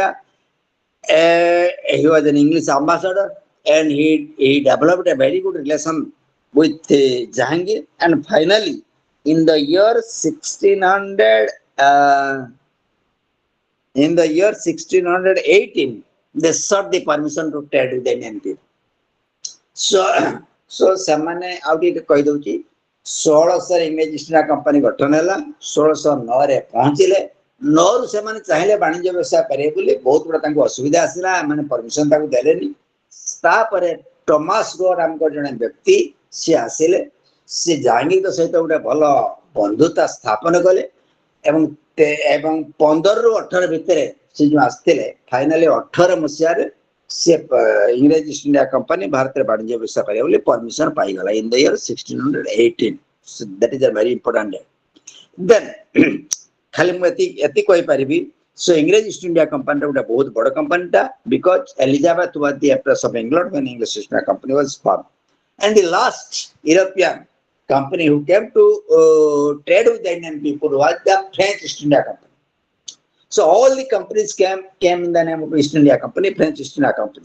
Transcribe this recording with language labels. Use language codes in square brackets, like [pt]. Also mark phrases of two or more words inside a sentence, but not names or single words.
[en] He was an English ambassador, and he developed a very good relation with Jahangir, and finally in the year 1600 in the year 1618 they sought the permission to trade with the Indian people. [or] So ସେମାନେ ଆଉ ଟିକେ କହିଦଉଛି 1600 ଇଂରେଜ ଇଷ୍ଟ ଇଣ୍ଡିଆ କମ୍ପାନୀ ଗଠନ ହେଲା 1609 ରେ ପହଞ୍ଚିଲେ 9 ରୁ ସେମାନେ ଚାହିଁଲେ ବାଣିଜ୍ୟ ବ୍ୟବସାୟ କରିବେ ବୋଲି ବହୁତ ଗୁଡ଼ା ତାଙ୍କୁ ଅସୁବିଧା ଆସିଲା ଏମାନେ ପରମିଶନ ତାକୁ ଦେଲେନି ତାପରେ ଟମାସ ଗୋ ନାମକ ଜଣେ ବ୍ୟକ୍ତି ସେ ଆସିଲେ ସେ ଜାହାଙ୍ଗୀରଙ୍କ ସହିତ ଗୋଟେ ଭଲ ବନ୍ଧୁତା ସ୍ଥାପନ କଲେ ଏବଂ 15 ରୁ 18 ଭିତରେ ସେ ଯୋଉ ଆସିଥିଲେ ଫାଇନାଲି 18 ମସିହାରେ ସେ ଇଂରେଜ ଇଷ୍ଟ ଇଣ୍ଡିଆ କମ୍ପାନୀ ଭାରତରେ ବାଣିଜ୍ୟ ବ୍ୟବସାୟ କରିବା ବୋଲି ପରମିଶନ ପାଇଗଲା [en] in the year 1618 so that is a very important day then [or] ଖାଲି ମୁଁ ଏତି କହିପାରିବି [en] so [or] ଇଂରେଜ ଇଷ୍ଟ ଇଣ୍ଡିଆ କମ୍ପାନୀ ଗୋଟେ ବହୁତ ବଡ଼ କମ୍ପାନୀଟା [en] because Elizabeth was the empress of England when English East India Company was formed and the last European company who came to trade with the Indian people was the French East India Company. So all the companies came in the name of East India Company, French East India Company.